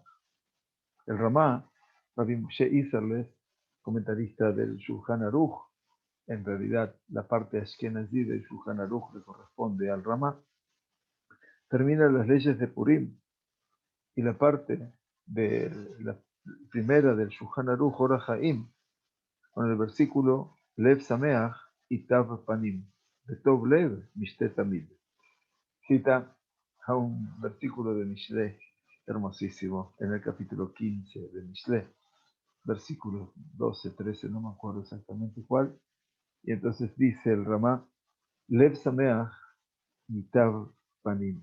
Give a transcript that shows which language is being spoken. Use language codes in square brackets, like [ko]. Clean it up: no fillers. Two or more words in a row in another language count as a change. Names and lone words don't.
[es] El Ramá, Rabbi Moshe Isserles, comentarista del Shulchan Aruch, en realidad la parte ashkenazí del Shulchan Aruch le corresponde al Ramá, termina las leyes de Purim y la parte de la primera del Shulchan Aruch, Ora Haim, con el versículo [he] לב שמח [es] y [he] ייטב פנים, [es] de [he] טוב לב משתה תמיד. [es] Cita a un versículo de Mishle hermosísimo en el capítulo 15 de Mishle, versículos 12, 13, no me acuerdo exactamente cuál, y entonces dice el Ramá, [he] לב שמח ייטב פנים.